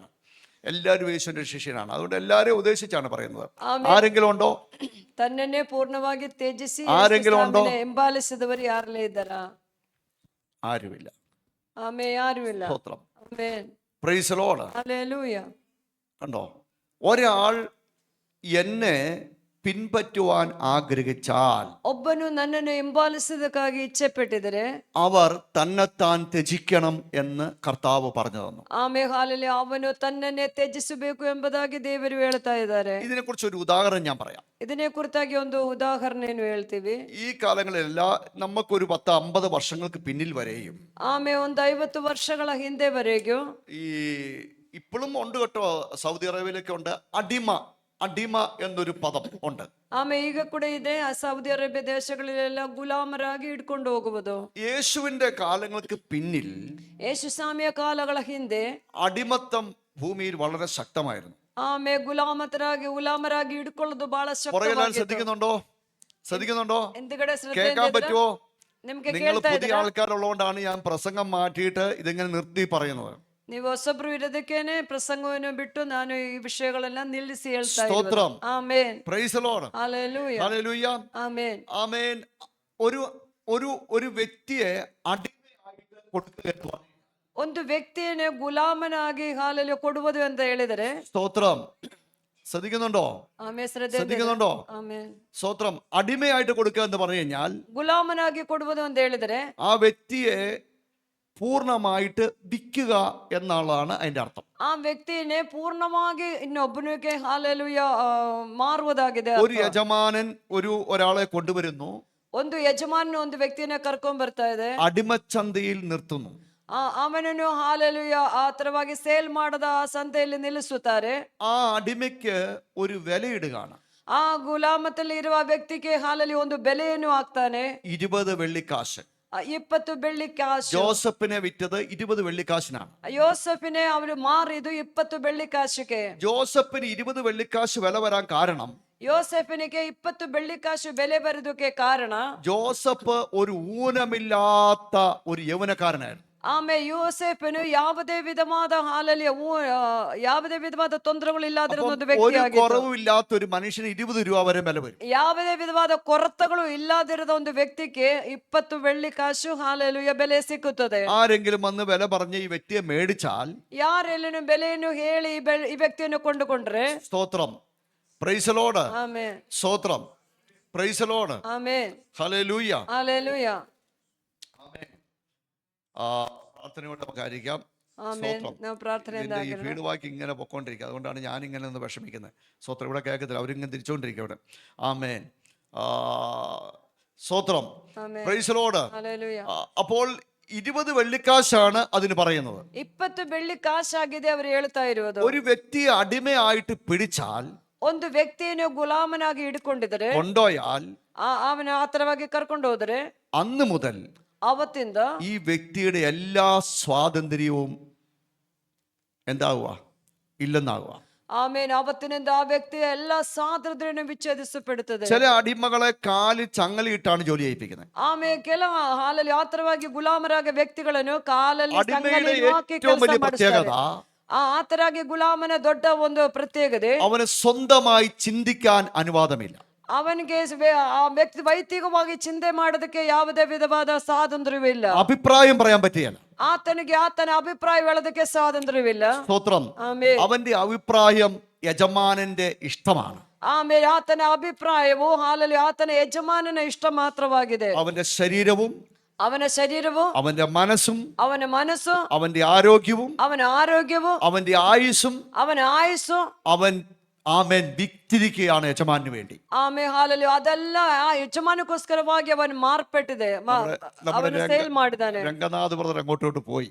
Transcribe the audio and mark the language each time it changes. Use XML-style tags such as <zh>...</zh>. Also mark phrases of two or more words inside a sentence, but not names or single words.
<ml>എല്ലാവരും യേശുവിന്റെ ശിഷ്യനാണ്. അതുകൊണ്ട് എല്ലാവരെയും ഉദ്ദേശിച്ചാണ് പറയുന്നത്. ആരെങ്കിലും ഉണ്ടോ?</ml> <kn>ತನ್ನನ್ನೇ ಪೂರ್ಣವಾಗಿ ತ್ಯಜಿಸಿ</kn> <ml>ആരെങ്കിലും ഉണ്ടോ?</ml> <kn>ಹಿಂಬಾಲಿಸಿದವರು ಯಾರಲ್ಲೇ ಇದ್ದಾರಾ?</kn> <ml>ആരുമില്ല.</ml> <kn>ಆಮೇಲೆ ಯಾರು ಇಲ್ಲ.</kn> <ml>സ്തോത്രം.</ml> <kn>ಆಮೇಲೆ</kn> <en>Praise the Lord.</en> <kn>ಹಲ್ಲೆಲೂಯ.</kn> <ml>കണ്ടോ, ഒരാൾ എന്നെ പിൻപറ്റുവാൻ ആഗ്രഹിച്ചാൽ</ml> <kn>ಒಬ್ಬನು ನನ್ನನ್ನು ಹಿಂಬಾಲಿಸುವುದಕ್ಕಾಗಿ ಇಚ್ಛೆ ಪಟ್ಟಿದರೆ</kn> <ml>അവർ തന്നെത്താൻ ത്യജിക്കണം എന്ന് കർത്താവ് പറഞ്ഞു തന്നു.</ml> <kn>ಹಾಲೆಯಲ್ಲಿ ಅವನು ತನ್ನನ್ನೇ ತ್ಯಜಿಸಬೇಕು ಎಂಬುದಾಗಿ ದೇವರು ಹೇಳ್ತಾ ಇದ್ದಾರೆ.</kn> <ml>ഇതിനെക്കുറിച്ച് ഒരു ഉദാഹരണം ഞാൻ പറയാം.</ml> <kn>ಇದನ್ನೇ ಕುರಿತಾಗಿ ಒಂದು ಉದಾಹರಣೆಯನ್ನು ಹೇಳ್ತೀವಿ.</kn> <ml>ഈ കാലങ്ങളിലെല്ലാം നമുക്കൊരു 10-50 വർഷങ്ങൾക്ക് പിന്നിൽ വരെയും</ml> <kn>ಒಂದು 50 ವರ್ಷಗಳ ಹಿಂದೆವರೆಗೂ</kn> <ml>ഈ ഇപ്പോഴും ഉണ്ട് കേട്ടോ, സൗദി അറേബ്യയിലൊക്കെ ഉണ്ട് അടിമ എന്നൊരു പദം ഉണ്ട്.</ml> <kn>ಈಗ ಕೂಡ ಇದೆ. ಸೌದಿ ಅರೇಬಿಯಾ ದೇಶಗಳಲ್ಲೆಲ್ಲ ಗುಲಾಮರಾಗಿ ಹಿಡ್ಕೊಂಡು ಹೋಗುವುದು.</kn> <ml>യേശുവിന്റെ കാലങ്ങൾക്ക് പിന്നിൽ</ml> <kn>ಯೇಸು ಸ್ವಾಮಿಯ ಕಾಲಗಳ ಹಿಂದೆ</kn> <ml>അടിമത്തം ഭൂമിയിൽ വളരെ ശക്തമായിരുന്നു.</ml> <kn>ಗುಲಾಮರಾಗಿ ಹಿಡ್ಕೊಳ್ಳೋದು ಬಹಳ</kn> <ml>പുറകിലാൻ ശ്രദ്ധിക്കുന്നുണ്ടോ</ml> <kn>ಹಿಂದ್ಗಡೆ</kn> <ml>കേൾക്കാൻ പറ്റുമോ?</ml> <kn>ನಿಮ್ಗೆ</kn> <ml>നിങ്ങൾ</ml> <kn>ಕೇಳ್ತಾ</kn> <ml>പുതിയ</ml> <kn>ಇದ್ದೀರಾ?</kn> <ml>ആൾക്കാരുള്ളതുകൊണ്ടാണ് ഞാൻ പ്രസംഗം മാറ്റിയിട്ട് ഇതിങ്ങനെ നിർത്തി പറയുന്നത്.</ml> <kn>ನೀವು ಹೊಸಬ್ರು ಇರೋದಕ್ಕೇನೆ ಪ್ರಸಂಗವನ್ನು ಬಿಟ್ಟು ನಾನು ಈ ವಿಷಯಗಳೆಲ್ಲ ನಿಲ್ಲಿಸಿ ಹೇಳ್ತಾ</kn> <ml>സ്തോത്രം.</ml> <kn>ಇರೋದು. ಆಮೆನ್.</kn> <en>Praise the Lord.</en> <ml>ഹല്ലേലൂയ. ഹല്ലേലൂയ. ആമേൻ. ആമേൻ. ഒരു വ്യക്തിയെ അടിമയായിട്ട് കൊടുക്കുക എന്ന് പറഞ്ഞു.</ml> <kn>ಒಂದು ವ್ಯಕ್ತಿಯನ್ನೇ ಗುಲಾಮನಾಗಿ ಹಾಲಲ್ಲಿ ಕೊಡುವುದು ಅಂತ ಹೇಳಿದರೆ</kn> <ml>സ്തോത്രം. ശ്രദ്ധിക്കുന്നുണ്ടോ?</ml> <kn>ಆಮೇಲೆ</kn> <ml>ശ്രദ്ധിക്കുന്നുണ്ടോ?</ml> <kn>ಆಮೇನ್.</kn> <ml>സ്തോത്രം. അടിമയായിട്ട് കൊടുക്കുക എന്ന് പറഞ്ഞു കഴിഞ്ഞാൽ</ml> <kn>ಗುಲಾಮನಾಗಿ ಕೊಡುವುದು ಅಂತ ಹೇಳಿದರೆ</kn> <ml>ആ വ്യക്തിയെ പൂർണ്ണമായിട്ട് വിൽക്കുക എന്നുള്ളതാണ് അതിന്റെ അർത്ഥം.</ml> <kn>ಆ ವ್ಯಕ್ತಿಯನ್ನೇ ಪೂರ್ಣವಾಗಿ ಇನ್ನೊಬ್ಬನಿಗೆ ಹಾಲೆಲೂಯ ಮಾರುವುದಾಗಿದೆ.</kn> <ml>ഒരു യജമാനൻ ഒരാളെ കൊണ്ടുവരുന്നു,</ml> <kn>ಒಂದು ಯಜಮಾನ ಒಂದು ವ್ಯಕ್ತಿಯನ್ನ ಕರ್ಕೊಂಡ್ ಬರ್ತಾ ಇದೆ,</kn> <ml>അടിമച്ചന്തയിൽ നിർത്തുന്നു.</ml> <kn>ಅವನನ್ನು ಹಾಲೆಲೂಯ ಆ ತರವಾಗಿ ಸೇಲ್ ಮಾಡದ ಆ ಸಂತೆಯಲ್ಲಿ ನಿಲ್ಲಿಸುತ್ತಾರೆ.</kn> <ml>ആ അടിമയ്ക്ക് ഒരു വിലയിടുകയാണ്.</ml> <kn>ಆ ಗುಲಾಮತಲ್ಲಿ ಇರುವ ವ್ಯಕ್ತಿಗೆ ಹಾಲಲ್ಲಿ ಒಂದು ಬೆಲೆಯನ್ನು ಹಾಕ್ತಾನೆ.</kn> <ml>20 വെള്ളിക്കാശ്.</ml> <kn>20 ಬೆಳ್ಳಿ ಕಾಸು.</kn> <ml>ജോസഫിനെ വിറ്റത് 20 വെള്ളിക്കാശിനാണ്. യോസഫിനെ അവര് മാറിയത് 20</ml> <kn>ಬೆಳ್ಳಿ ಕಾಸಿಗೆ.</kn> <ml>ജോസഫിന് 20 വെള്ളിക്കാശ് വില വരാൻ കാരണം</ml> <kn>യോസഫിനിಗೆ 20 ಬೆಳ್ಳಿ ಕಾಸು ಬೆಲೆ ಬರೋದಕ್ಕೆ ಕಾರಣ</kn> <ml>ജോസഫ് ഒരു ഊനമില്ലാത്ത ഒരു യൗവനക്കാരനായിരുന്നു.</ml> <kn>ಆಮೇಲೆ ಯೋಸೇಫನು ಯಾವುದೇ ವಿಧವಾದ ಹಾಲಲ್ಲಿ ಯಾವುದೇ ವಿಧವಾದ ತೊಂದರೆಗಳು ಇಲ್ಲದಿರೋ ಒಂದು</kn> <ml>ഒരു</ml> <kn>ವ್ಯಕ್ತಿ.</kn> <ml>കുറവില്ലാത്ത ഒരു മനുഷ്യന് 20 രൂപ വരെ വില വരും.</ml> <kn>ಯಾವುದೇ ವಿಧವಾದ ಕೊರತೆಗಳು ಇಲ್ಲದಿರದ ಒಂದು ವ್ಯಕ್ತಿಗೆ 20 ಬೆಳ್ಳಿ ಕಾಸು ಹಾಲೆಲೂಯ ಬೆಲೆ ಸಿಕ್ಕುತ್ತದೆ.</kn> <ml>ആരെങ്കിലും വന്ന് വില പറഞ്ഞ് ഈ വ്യക്തിയെ മേടിച്ചാൽ</ml> <kn>ಯಾರೆಲ್ಲೂ ಬೆಲೆಯನ್ನು ಹೇಳಿ ಈ ವ್ಯಕ್ತಿಯನ್ನು ಕೊಂಡುಕೊಂಡ್ರೆ</kn> <en>സ്തോത്രം. Praise the Lord.</en> <kn>ಆಮೇನ್.</kn> <en>സ്തോത്രം. Praise the Lord.</en> <kn>ಆಮೇನ್.</kn> <ml>ഹല്ലേലൂയ. ഹല്ലേലൂയ. പ്രാർത്ഥനയോടെ നമുക്ക് ആയിരിക്കാം. ആമേൻ. നാം പ്രാർത്ഥനಯಿಂದ ഈ ഫീഡ്ബാക്ക് ഇങ്ങനെ പൊക്കോണ്ടിരിക്കുക, അതുകൊണ്ടാണ് ഞാൻ ഇങ്ങനെ ഒന്ന് വിഷമിക്കുന്നത്. സ്തോത്രം. ഇവിടെ കേൾക്കത്തില്ല, അവരിങ്ങനെ തിരിച്ചുകൊണ്ടിരിക്കുക ഇവിടെ. ആമേൻ. സ്തോത്രം.</ml> <en>Praise the Lord.</en> <ml>ഹല്ലേലൂയ. അപ്പോൾ 20 വെള്ളിക്കാശാണ് അതിന് പറയുന്നത്.</ml> <kn>20 ಬೆಳ್ಳಿ ಕಾಸಾಗಿದೆ ಅವರು ಹೇಳ್ತಾ ಇರುವುದು.</kn> <ml>ഒരു വ്യക്തിയെ അടിമയായിട്ട് പിടിച്ചാൽ,</ml> <kn>ಒಂದು ವ್ಯಕ್ತಿಯನ್ನು ಗುಲಾಮನಾಗಿ ಹಿಡ್ಕೊಂಡಿದ್ರೆ,</kn> <ml>കൊണ്ടുപോയാൽ,</ml> <kn>ಅವನ ಆತರವಾಗಿ ಕರ್ಕೊಂಡು ಹೋದರೆ</kn> <ml>അന്ന് മുതൽ</ml> <kn>ಅವತ್ತಿಂದ</kn> <ml>ഈ വ്യക്തിയുടെ എല്ലാ സ്വാതന്ത്ര്യവും എന്താകുക? ഇല്ലെന്നാകുക.</ml> <kn>ಆಮೇಲೆ ಅವತ್ತಿನಿಂದ ಆ ವ್ಯಕ್ತಿಯ ಎಲ್ಲ ಸ್ವಾತಂತ್ರ್ಯವನ್ನು ವಿಚ್ಛೇದಿಸಲ್ಪಡುತ್ತದೆ.</kn> <ml>ചില അടിമകളെ കാലിൽ ചങ്ങലയിട്ടാണ് ജോലി ചെയ്യിപ്പിക്കുന്നത്.</ml> <kn>ಆಮೇಲೆ ಕೆಲವು ಹಾಲಲ್ಲಿ ಆತರವಾಗಿ ಗುಲಾಮರಾಗ ವ್ಯಕ್ತಿಗಳನ್ನು ಕಾಲಲ್ಲಿ</kn> <ml>അടിമയുടെ</ml> <kn>ಸಂಗಲಿ ಹಾಕಿ</kn> <ml>ഏറ്റവും</ml> <kn>ಕೆಲಸ</kn> <ml>വലിയ</ml> <kn>ಮಾಡಿಸ್ತಾರೆ.</kn> <ml>പ്രത്യേകത</ml> <kn>ಆತರಾಗಿ ಗುಲಾಮನ ದೊಡ್ಡ ಒಂದು ಪ್ರತ್ಯೇಕತೆ,</kn> <ml>അവന് സ്വന്തമായി ചിന്തിക്കാൻ അനുവാദമില്ല.</ml> <kn>ಅವನಿಗೆ ಆ ವ್ಯಕ್ತಿ ವೈಯಕ್ತಿಕವಾಗಿ ಚಿಂತೆ ಮಾಡೋದಕ್ಕೆ ಯಾವುದೇ ವಿಧವಾದ ಸ್ವಾತಂತ್ರ್ಯವಿಲ್ಲ.</kn> <ml>അഭിപ്രായം പറയാൻ പറ്റുകയില്ല.</ml> <kn>ಆತನಿಗೆ ಆತನ ಅಭಿಪ್ರಾಯ ಹೇಳೋದಕ್ಕೆ ಸ್ವಾತಂತ್ರ್ಯವಿಲ್ಲ.</kn> <ml>സ്തോത്രം.</ml> <kn>ಆಮೇಲೆ</kn> <ml>അവന്റെ അഭിപ്രായം യജമാനന്റെ ഇഷ്ടമാണ്.</ml> <kn>ಆಮೇಲೆ ಆತನ ಅಭಿಪ್ರಾಯವು ಹಾಲಲ್ಲಿ ಆತನ ಯಜಮಾನನ ಇಷ್ಟ ಮಾತ್ರವಾಗಿದೆ.</kn> <ml>അവന്റെ ശരീരവും</ml> <kn>ಅವನ ಶರೀರವು,</kn> <ml>അവന്റെ മനസ്സും</ml> <kn>ಅವನ ಮನಸ್ಸು,</kn> <ml>അവന്റെ ആരോഗ്യവും</ml> <kn>ಅವನ ಆರೋಗ್ಯವು,</kn> <ml>അവന്റെ ആയുസ്സും</ml> <kn>ಅವನ ಆಯುಸ್ಸು</kn> <ml>അവൻ ആമേൻ വിറ്റിരിക്കുകയാണ് യജമാനു വേണ്ടി.</ml> <kn>ಆಮೇಲೆ ಹಾಲಲ್ಲಿ ಅದೆಲ್ಲ ಆ ಯಜಮಾನಕ್ಕೋಸ್ಕರವಾಗಿ ಅವನು ಮಾರ್ಪಟ್ಟಿದೆ, ಅವನು ಸೇಲ್ ಮಾಡಿದ್ದಾನೆ.</kn> <ml>രംഗനാഥ് ബ്രദർ അങ്ങോട്ടോട്ട് പോയി.</ml>